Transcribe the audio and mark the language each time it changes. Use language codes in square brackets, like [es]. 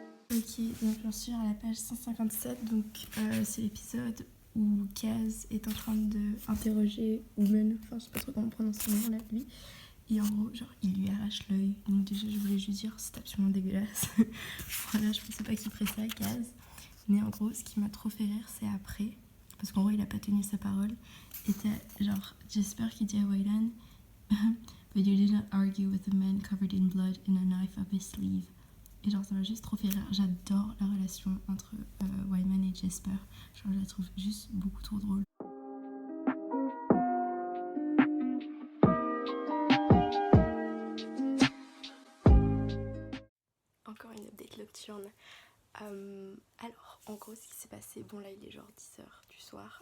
[fr] Ok, donc j'en suis à la page 157, donc c'est l'épisode où Kaz est en train d'interroger Woman, enfin je sais pas trop comment prononcer son nom là, lui. Et en gros, genre, il lui arrache l'œil. Donc déjà, je voulais juste dire, c'est absolument dégueulasse. Voilà, je pensais pas qu'il ferait ça, Kaz. Mais en gros, ce qui m'a trop fait rire, c'est après. Parce qu'en gros, il a pas tenu sa parole. Et t'as genre Jasper qui dit à Wayland [en] But you didn't argue with a man covered in blood and a knife up his sleeve. [fr] Et genre, ça m'a juste trop fait rire. J'adore la relation entre Wyman et Jasper. Genre, je la trouve juste beaucoup trop drôle. Encore une update nocturne. Alors, en gros, ce qui s'est passé, bon là il est genre 10h du soir.